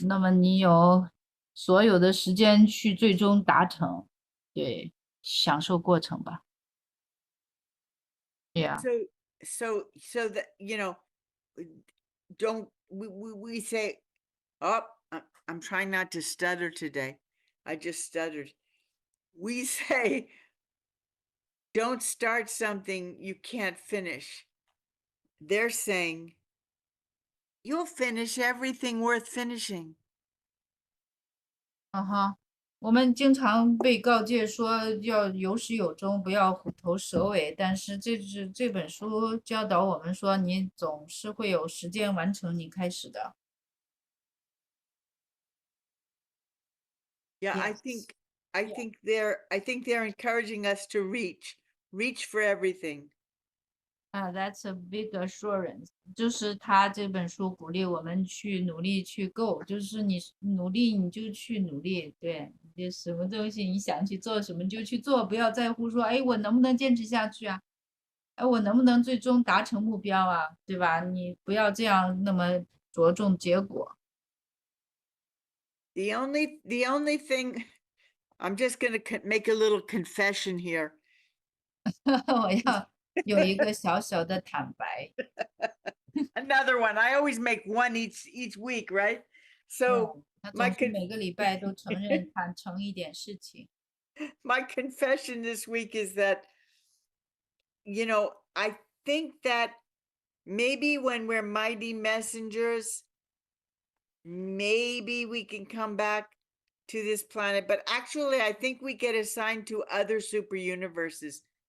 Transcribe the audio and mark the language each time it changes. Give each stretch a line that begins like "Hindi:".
Chinese: 那么你有所有的时间去最终达成，对，享受过程吧。
English: Yeah. So that, you know, don't we say, oh, I'm trying not to stutter today. I just stuttered. We say, don't start something you can't finish. They're saying, you'll finish everything worth finishing.
Chinese: 嗯哼，我们经常被告诫说要有始有终，不要虎头蛇尾。但是这本书教导我们说，你总是会有时间完成你开始的。
English: Yeah, I Yes. think Yeah. I think they're encouraging us to reach for everything. That's a big assurance。
Chinese: 就是他这本书鼓励我们去努力去够，就是你努力你就去努力，对，你什么东西你想去做什么就去做，不要在乎说，哎，我能不能坚持下去啊？哎，我能不能最终达成目标啊？对吧？你不要这样那么着重结果。
English: The only thing, I'm just going to make a little confession here.
Chinese: 我要有一个小小的坦白。
English: Another one. I always make one each week, right? So
Chinese: 他
English: my
Chinese: 总是每个礼拜都承认坦诚一点事情。
English: my confession this week is that, you know, I think that maybe when we're mighty messengers, maybe we can come back to this planet, but actually I think we get assigned to other super universes.